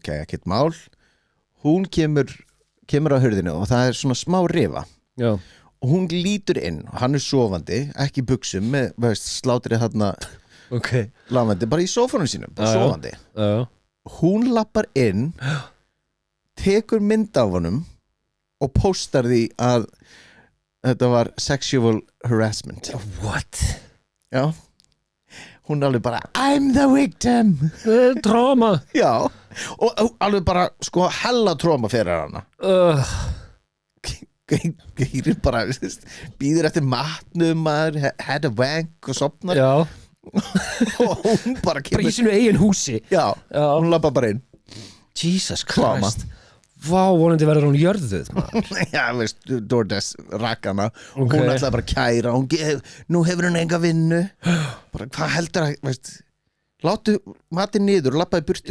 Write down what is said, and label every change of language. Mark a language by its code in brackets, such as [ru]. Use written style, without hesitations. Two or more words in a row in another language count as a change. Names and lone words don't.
[is] ekkert mál Hún kemur á hurðinu og það er svona smá rifa og hún lítur inn og hann er sofandi, ekki í buxum með slátrið þarna lafandi, bara í sófanum sínum bara sofandi hún lappar inn tekur mynd af honum og postar því að þetta var [en] sexual harassment What? [is] Já hún er alveg bara [en] I'm the victim [is] Tróma Já og alveg bara sko hella tróma fyrir hana Geirir bara býður eftir matnum maður [en] had a wank [is] og sopnar Já og hún bara kemur bara í sínu eigin húsi Já, hún lappa bara inn [en] Jesus Christ [is] Vá, vonandi verður hún jörðuð Já, veist, DoorDash rakkana og hún ætlaði bara að kæra nú hefur hún enga vinnu bara hvað heldur að veist, láttu matinn niður og lappaði burtu